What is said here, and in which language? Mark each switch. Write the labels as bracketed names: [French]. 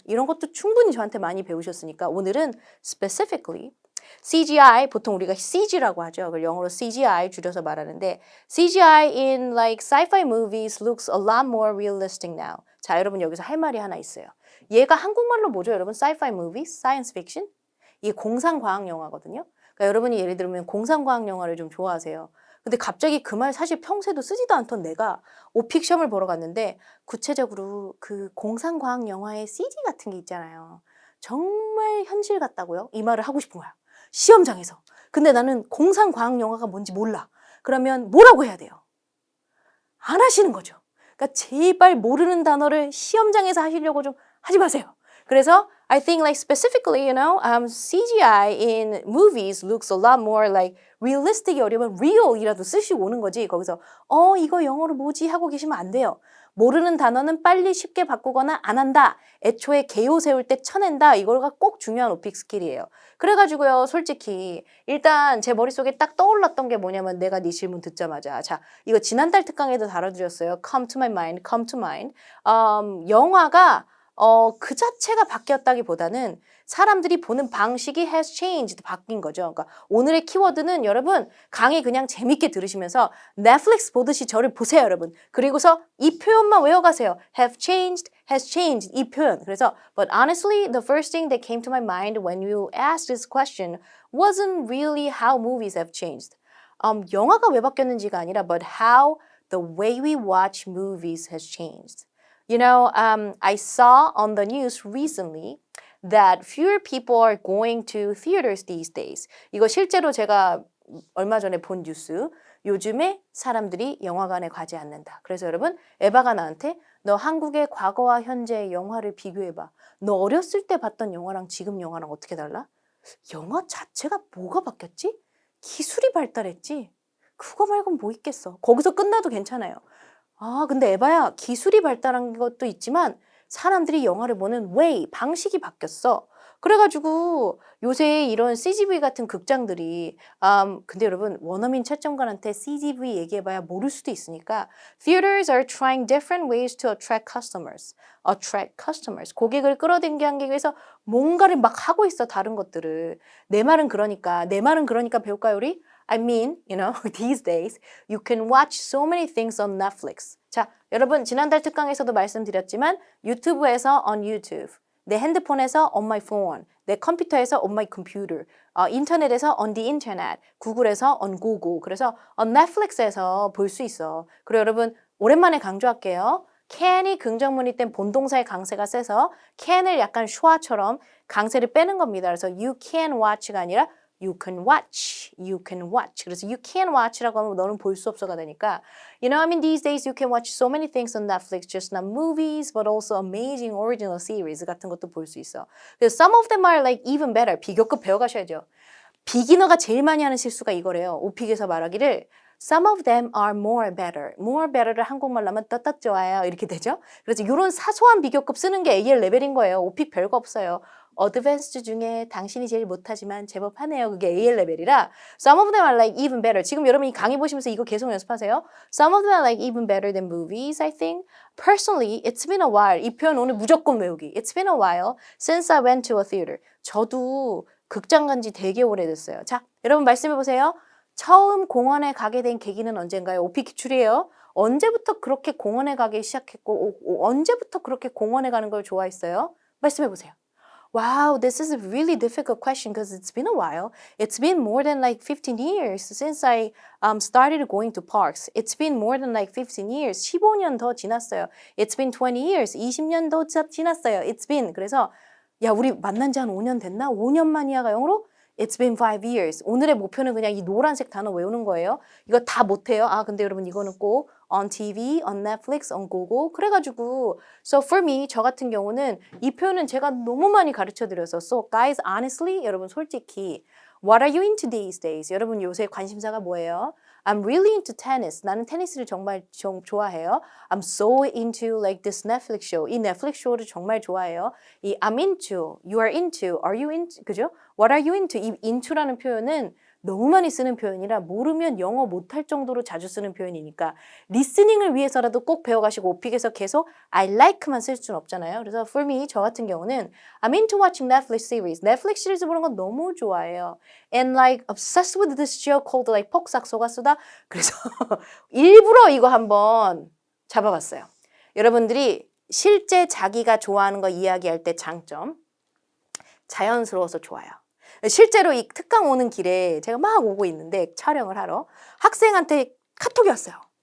[Korean] 이런 것도 충분히 저한테 많이 배우셨으니까 오늘은 [English] specifically CGI, [Korean] 보통 우리가 CG라고 하죠. 그걸 영어로 CGI 줄여서 말하는데 [English] CGI in like sci-fi movies looks a lot more realistic now. [Korean] 자, 여러분 여기서 할 말이 하나 있어요. 얘가 한국말로 뭐죠, 여러분? [English] Sci-fi movies, science fiction? [Korean] 이게 공상과학 영화거든요. 그러니까 여러분이 예를 들면 공상과학 영화를 좀 좋아하세요. 근데 갑자기 그 말 사실 평소에도 쓰지도 않던 내가 오픽 시험을 보러 갔는데 구체적으로 그 공상과학 영화의 CG 같은 게 있잖아요. 정말 현실 같다고요? 이 말을 하고 싶은 거야. 시험장에서. 근데 나는 공상과학 영화가 뭔지 몰라. 그러면 뭐라고 해야 돼요? 안 하시는 거죠. 그러니까 제발 모르는 단어를 시험장에서 하시려고 좀 하지 마세요. [English] 그래서 I think like specifically, CGI in movies looks a lot more like realistic이 어려면 real이라도 [Korean] 쓰시고 오는 거지. 거기서 이거 영어로 뭐지 하고 계시면 안 돼요. 모르는 단어는 빨리 쉽게 바꾸거나 안 한다. 애초에 개요 세울 때 쳐낸다. 이거가 꼭 중요한 오픽 스킬이에요. 그래가지고요, 솔직히 일단 제 머릿속에 딱 떠올랐던 게 뭐냐면 내가 네 질문 듣자마자 자, 이거 지난달 특강에도 다뤄드렸어요. [English] Come to my mind, come to mind. [Korean] 영화가 그 자체가 바뀌었다기보다는 사람들이 보는 방식이 [English] has changed, [Korean] 바뀐 거죠. 그러니까 오늘의 키워드는 여러분 강의 그냥 재밌게 들으시면서 넷플릭스 보듯이 저를 보세요, 여러분. 그리고서 이 표현만 외워가세요. [English] have changed, has changed [Korean] 이 표현. [English] 그래서 but honestly, the first thing that came to my mind when you asked this question wasn't really how movies have changed. [Korean] 영화가 왜 바뀌었는지가 아니라 [English] but how the way we watch movies has changed. I saw on the news recently that fewer people are going to theaters these days. [Korean] 이거 실제로 제가 얼마 전에 본 뉴스. 요즘에 사람들이 영화관에 가지 않는다. 그래서 여러분, 에바가 나한테 너 한국의 과거와 현재의 영화를 비교해봐. 너 어렸을 때 봤던 영화랑 지금 영화랑 어떻게 달라? 영화 자체가 뭐가 바뀌었지? 기술이 발달했지. 그거 말고는 뭐 있겠어. 거기서 끝나도 괜찮아요. 근데 에바야, 기술이 발달한 것도 있지만 사람들이 영화를 보는 way, 방식이 바뀌었어. 그래가지고 요새 이런 CGV 같은 극장들이 근데 여러분 원어민 채점관한테 CGV 얘기해봐야 모를 수도 있으니까 [English] Theaters are trying different ways to attract customers. Attract customers. [Korean] 고객을 끌어당기기 위해서 뭔가를 막 하고 있어, 다른 것들을. 내 말은 그러니까 배울까요, 우리? [English] I mean, these days you can watch so many things on Netflix. [Korean] 자, 여러분 지난달 특강에서도 말씀드렸지만 유튜브에서 [English] on YouTube, [Korean] 내 핸드폰에서 [English] on my phone, [Korean] 내 컴퓨터에서 [English] on my computer, [Korean] 인터넷에서 [English] on the internet, [Korean] 구글에서 [English] on Google. [Korean] 그래서 on Netflix에서 볼 수 있어. 그리고 여러분 오랜만에 강조할게요. can이 긍정문일 땐 본동사의 강세가 세서 can을 약간 슈아처럼 강세를 빼는 겁니다. [English] 그래서 you can watch가 아니라 you can watch, you can watch. 그래서 you can watch라고 하면 너는 볼 수 없어가 되니까 these days you can watch so many things on Netflix, just not movies, but also amazing original series [Korean] 같은 것도 볼 수 있어. [English] 그래서 some of them are like even better. [Korean] 비교급 배워가셔야죠. 비기너가 제일 많이 하는 실수가 이거래요. 오픽에서 말하기를 [English] Some of them are more better. [Korean] more better를 한국말로 하면 떳떳 좋아요. 이렇게 되죠. 그래서 이런 사소한 비교급 쓰는 게 AL 레벨인 거예요. 오픽 별거 없어요. 어드밴스드 중에 당신이 제일 못하지만 제법 하네요. 그게 AL 레벨이라 [English] Some of them are like even better. [Korean] 지금 여러분 이 강의 보시면서 이거 계속 연습하세요. [English] Some of them are like even better than movies, I think. Personally, it's been a while. [Korean] 이 표현 오늘 무조건 외우기. [English] It's been a while since I went to a theater. [Korean] 저도 극장 간 지 되게 오래됐어요. 자, 여러분 말씀해 보세요. 처음 공원에 가게 된 계기는 언젠가요? 오픽 기출이에요. 언제부터 그렇게 공원에 가기 시작했고 언제부터 그렇게 공원에 가는 걸 좋아했어요? 말씀해 보세요. [English] Wow, this is a really difficult question because it's been a while. It's been more than like 15 years since I started going to parks. It's been more than like 15 years. [Korean] 15년 더 지났어요. [English] It's been 20 years. [Korean] 20년 더 지났어요. [English] It's been. [Korean] 그래서 야, 우리 만난 지 한 5년 됐나? 5년 만이야가 영어로? [English] It's been 5 years. [Korean] 오늘의 목표는 그냥 이 노란색 단어 외우는 거예요. 이거 다 못해요. 근데 여러분 이거는 꼭 [English] on TV, on Netflix, on Google. [Korean] 그래가지고 [English] so for me, [Korean] 저 같은 경우는 이 표현은 제가 너무 많이 가르쳐드려서 [English] so guys, honestly, [Korean] 여러분 솔직히 [English] What are you into these days? [Korean] 여러분 요새 관심사가 뭐예요? [English] I'm really into tennis. [Korean] 나는 테니스를 정말 좋아해요. [English] I'm so into like this Netflix show. [Korean] 이 넷플릭스 쇼를 정말 좋아해요. 이 [English] I'm into, you are into, are you into, [Korean] 그죠? [English] What are you into? [Korean] 이 into라는 표현은 너무 많이 쓰는 표현이라 모르면 영어 못할 정도로 자주 쓰는 표현이니까 리스닝을 위해서라도 꼭 배워가시고 오픽에서 계속 I like만 쓸 수는 없잖아요. [English] 그래서 for me, [Korean] 저 같은 경우는 [English] I'm into watching Netflix series. [Korean] 넷플릭스 시리즈 보는 건 너무 좋아해요. [English] And like obsessed with this show called like 폭삭 속았수다. [Korean] 그래서 일부러 이거 한번 잡아봤어요. 여러분들이 실제 자기가 좋아하는 거 이야기할 때 장점. 자연스러워서 좋아요. 실제로 이 특강 오는 길에 제가 막 오고 있는데 촬영을 하러 학생한테 카톡이 왔어요.